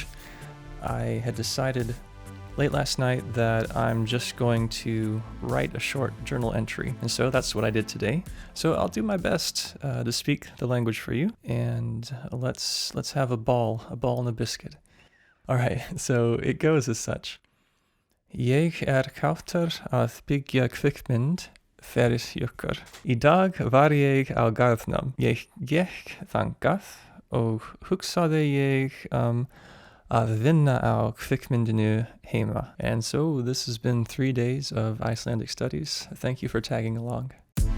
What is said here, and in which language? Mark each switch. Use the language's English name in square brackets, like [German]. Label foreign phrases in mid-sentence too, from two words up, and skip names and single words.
[English] I had decided late last night that I'm just going to write a short journal entry. And so that's what I did today. So I'll do my best to speak the language for you. And let's have a ball and a biscuit. All right, so it goes as such. [Icelandic] Ég káttur að byggja kvikmynd fyrir ykkur. Í dag var ég á garðnum. Ég gekk þangað og hugsaði ég að vinna á kvikmyndinu heima. [English] And so this has been 3 days of Icelandic studies. Thank you for tagging along.